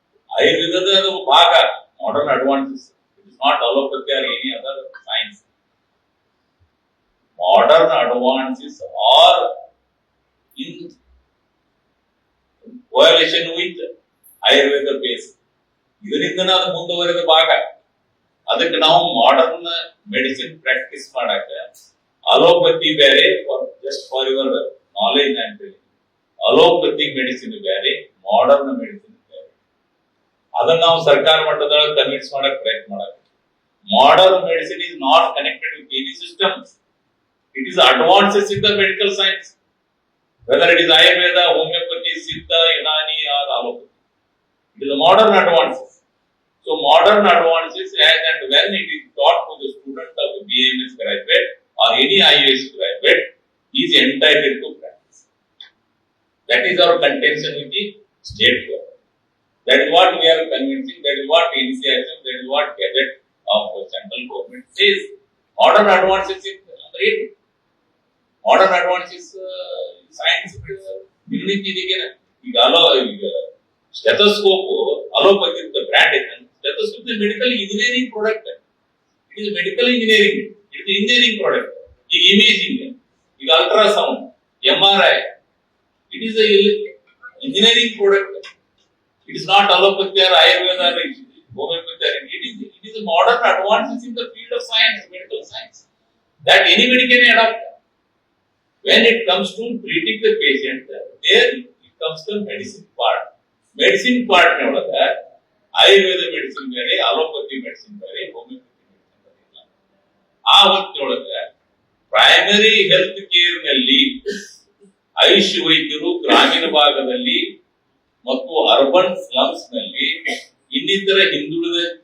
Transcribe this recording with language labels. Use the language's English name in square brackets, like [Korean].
[English] Ayurveda ಭಾಗ modern advances. It is not allopathy or any other science. Modern advances are in coalition with Ayurveda base. [Kannada] ಇದರಿಂದ ಅದು ಮುಂದುವರೆದ ಭಾಗ. ಅದಕ್ಕೆ ನಾವು ಮಾಡರ್ನ್ ಮೆಡಿಸಿನ್ ಪ್ರಾಕ್ಟೀಸ್ ಮಾಡಕ್ಕೆ ಅಲೋಪತಿ ಬೇರೆ, [English] just for your knowledge [Kannada] ಅಂತ ಅಲೋಪತಿ ಮೆಡಿಸಿನ್ ಬೇರೆ, ಮಾಡರ್ನ್ ಮೆಡಿಸಿನ್ ಬೇರೆ. ಅದನ್ನ ನಾವು ಸರ್ಕಾರ ಮಟ್ಟದೊಳಗೆ ಕನ್ವಿನ್ಸ್ ಮಾಡಕ್ ಪ್ರಯತ್ನ ಮಾಡಬೇಕು. [English] Modern medicine is not connected with any systems. It is advances in the medical science, whether it is Ayurveda, homeopathy, Siddha, Unani or allopathy. It is a modern advances. So modern advances, as and when it is taught to the student of the BAMS graduate or any IAS graduate, he is entitled to practice. That is our contention with the state government. That is what we are convincing. That is what NCSM, that is what gadget of central government says. Modern advances is great. Modern advances science [Kannada] ಇದಕ್ಕೆ ಈಗ stethoscope allopathy brand ಇದೆ. [English] Stethoscope is medical engineering product. It is medical engineering, it is engineering product. [Kannada] ಈಗ imaging, ಈಗ ultrasound, [English] MRI, it is engineering product. It is not allopathy or Ayurveda or homeopathy. It is modern advances in the field of science, medical science, that anybody can adopt. When it comes to treating the patient, there it comes to medicine part. [Kannada] Medicine part ನೊಳಗ Ayurveda medicine ಬೇರೆ, allopathy medicine ಬೇರೆ, homeopathy medicine ಬೇರೆ ಇಲ್ಲ. ಆ ಹೊತ್ತಿನೊಳಗ primary health care ನಲ್ಲಿ ಆಯುಷ್ ವೈದ್ಯರು ಗ್ರಾಮೀಣ ಭಾಗದಲ್ಲಿ ಮತ್ತು ಅರ್ಬನ್ ಸ್ಲಮ್ಸ್ ನಲ್ಲಿ ಇನ್ನಿತರ ಹಿಂದುಳಿದ